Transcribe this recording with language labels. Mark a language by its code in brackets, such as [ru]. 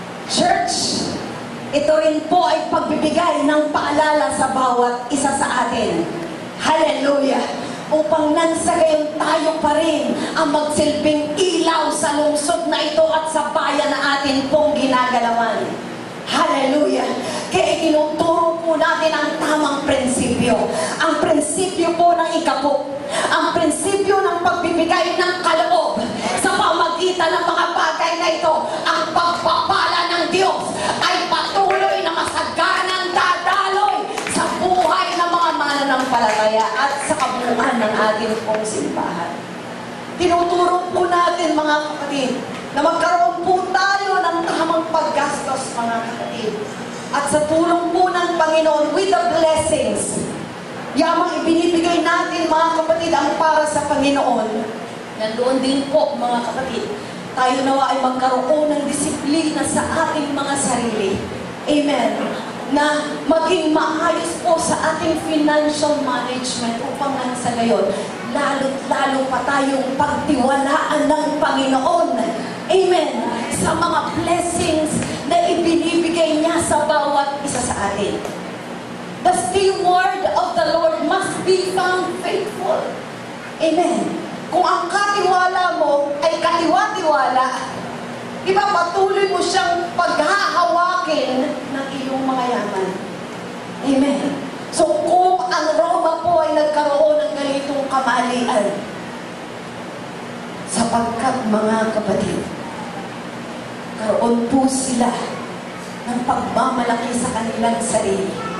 [tl] Church, ito rin po ay pagbibigay ng paalala sa bawat isa sa atin. Hallelujah! Upang nang sa gayon tayo pa rin ang magsilbing ilaw sa lungsod na ito at sa bayan na atin pong ginagalawan. Hallelujah! Kaya tinuturo po natin ang tamang prinsipyo. Ang prinsipyo po ng ikapok. Ang prinsipyo ng pagbibigay ng kaloob sa pamagitan ng mga bagay na ito. Ang pagpapala ng Diyos ay patuloy na masaganang dadaloy sa buhay ng mga mananampalataya at sa kabuuan ng ating pong simbahan. Tinuturo po natin, mga kapatid, na magkaroon po tayo ng tamang paggastos, mga kapatid. At sa tulong po ng Panginoon, [en] with the blessings, [tl] yamang ibinibigay natin, mga kapatid, ang para sa Panginoon. Nandoon din po, mga kapatid, Tayo nawa ay magkaroon ng disiplina sa ating mga sarili. Amen. Na maging maayos po sa ating financial management upang nang sa gayon, lalo pa tayong pagtiwalaan ng Panginoon. Amen. Sa mga blessings na ibinibigay niya sa bawat isa sa atin. [en] The still word of the Lord must be found faithful. Amen. [tl] Kung ang katiwala mo ay katiwa-tiwala, di ba patuloy mo siyang paghahawakin ng iyong mga yaman. Amen. So kung ang Roma po ay nagkaroon ng ganitong kamalian, sapagkat mga kapatid, karoon po sila ng pagmamalaki sa kanilang sarili.